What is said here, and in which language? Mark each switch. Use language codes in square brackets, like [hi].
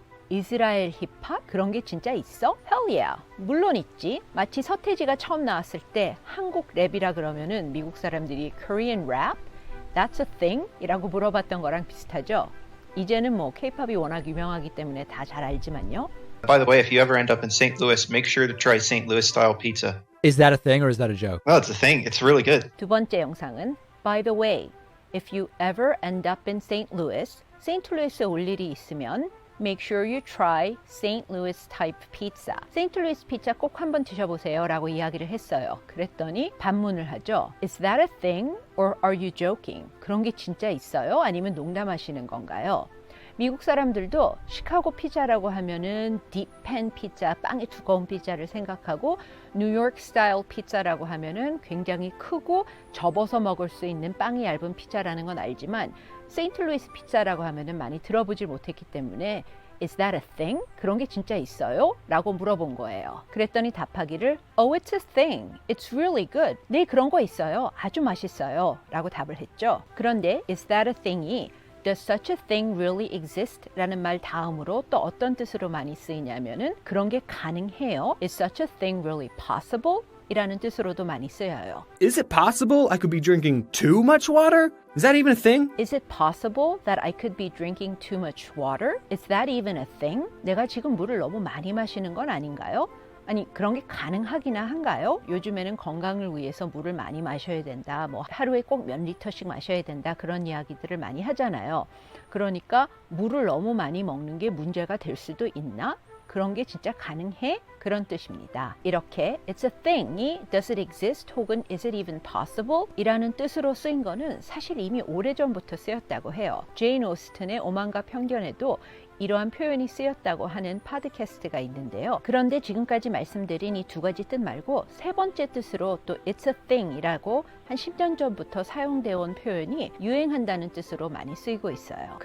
[ko] 이스라엘 힙합? 그런 게 진짜 있어? [en] Hell yeah. [ko] 물론 있지. 마치 서태지가 처음 나왔을 때 한국 랩이라 그러면은 미국 사람들이 [en] Korean rap? That's a thing? [ko] 이라고 물어봤던 거랑 비슷하죠. 이제는 뭐 K-팝이 워낙 유명하기 때문에 다 잘 알지만요. [en] By the way, if you ever end up in St. Louis, make sure to try St. Louis style pizza. Is that a thing or is that a joke? Well, it's a thing. It's really good. [ko] 두 번째 영상은 [en] By the way, if you ever end up in St. Louis, [ko] 세인트루이스에 올 일이 있으면 [en] Make sure you try St. Louis type pizza. [ko] 세인트루이스 피자 꼭 한번 드셔보세요 라고 이야기를 했어요. 그랬더니 반문을 하죠. [en] Is that a thing or are you joking? [ko] 그런 게 진짜 있어요? 아니면 농담하시는 건가요? 미국 사람들도 시카고 피자라고 하면은 딥팬 피자, 빵이 두꺼운 피자를 생각하고 뉴욕 스타일 피자라고 하면은 굉장히 크고 접어서 먹을 수 있는 빵이 얇은 피자라는 건 알지만 세인트루이스 피자라고 하면은 많이 들어보질 못했기 때문에 [en] Is that a thing? [ko] 그런 게 진짜 있어요? 라고 물어본 거예요. 그랬더니 답하기를 [en] Oh, it's a thing. It's really good. [ko] 네, 그런 거 있어요. 아주 맛있어요. 라고 답을 했죠. [en] 그런데 Is that a thing이 Does such a thing really exist? [ko] 라는 말 다음으로 또 어떤 뜻으로 많이 쓰이냐면은 그런 게 가능해요. [en] Is such a thing really possible? [ko] 이라는 뜻으로도 많이 쓰여요. [en] Is it possible I could be drinking too much water? Is that even a thing? Is it possible that I could be drinking too much water? Is that even a thing? [ko] 내가 지금 물을 너무 많이 마시는 건 아닌가요? 아니, 그런 게 가능하기나 한가요? 요즘에는 건강을 위해서 물을 많이 마셔야 된다. 뭐 하루에 꼭 몇 리터씩 마셔야 된다. 그런 이야기들을 많이 하잖아요. 그러니까 물을 너무 많이 먹는 게 문제가 될 수도 있나? 그런 게 진짜 가능해? 그런 뜻입니다. [en] 이렇게 It's a thing이 Does it exist? 혹은 Is it even possible? [ko] 이라는 뜻으로 쓰인 거는 사실 이미 오래전부터 쓰였다고 해요. 제인 오스틴의 오만과 편견에도 이러한 표현이 쓰였다고 하는 팟캐스트가 있는데요. 그런데 지금까지 말씀드린 이 두 가지 뜻 말고 세 번째 뜻으로 또 It's a thing 이라고 한 10년 전부터 사용되어 온 표현이 유행한다는 뜻으로 많이 쓰이고 있어요.